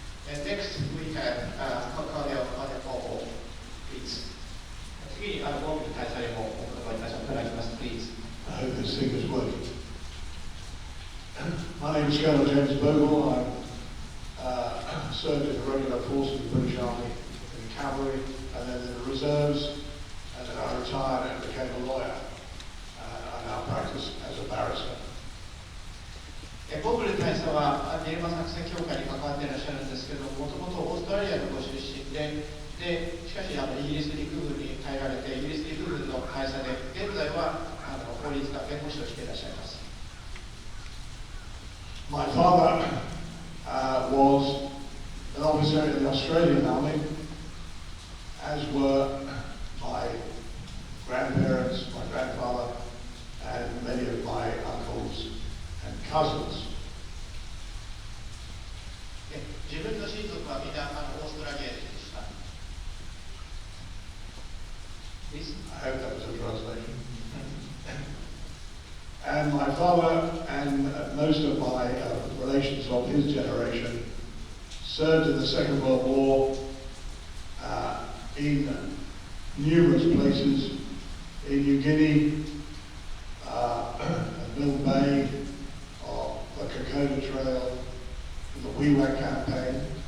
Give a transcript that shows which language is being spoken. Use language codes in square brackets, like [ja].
[en] And next we have Colonel Paul, please. [ja] 次にオウムに対されもお伺いいただきます、please. [en] I hope this thing is working. My name is Colonel James Bogle. I served in the regular force of the British Army, in the cavalry, and then in the reserves, and then I retired and became a lawyer. I now practice as a barrister. [ja] ボブル大佐はビルマ作戦協会に関わっていらっしゃるんですけども、もともとオーストラリアのご出身で、しかしイギリス陸軍に入られて、イギリス陸軍の会社で、現在は法律家、弁護士としていらっしゃいます。 [en] My father was an officer in the Australian Army, as were my grandparents, my grandfather, and many of my uncles and cousins. [ja] 自分の親族はみんなオーストラリア人でした。 [en] I hope that was a translation. And my father and most of my relations of his generation served in the Second World War in numerous places, in New Guinea, Mill Bay, the Kokoda Trail, in the Wewak campaign.